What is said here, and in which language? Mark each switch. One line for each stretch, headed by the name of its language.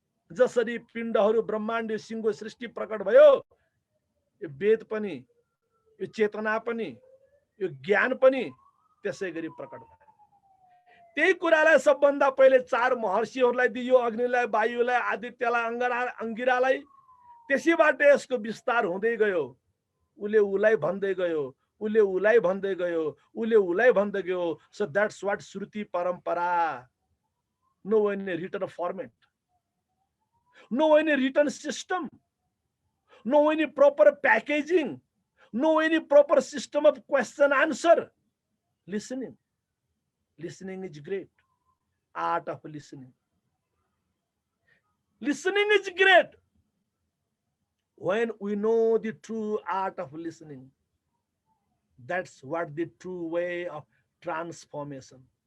Nepali: जसरी पिण्डहरू ब्रह्माण्ड सिंह सृष्टि प्रकट भयो, यो वेद पनि, यो चेतना पनि, यो ज्ञान पनि त्यसै गरी प्रकट भयो। त्यही कुरालाई सबभन्दा पहिले 4 महर्षिहरूलाई दियो, अग्निलाई, वायुलाई, आदित्यलाई, अंगिरालाई। त्यसैबाट यसको विस्तार हुँदै गयो। उसले उलाई भन्दै गयो, उसले उलाई भन्दै गयो, उसले उलाई भन्दै गयो।
English: So that's what shruti parampara. No any written format, no any written system, no any proper packaging, no any proper system of question answer. Listening is great. Art of listening is great. When we know the true art of listening, that's what the true way of transformation.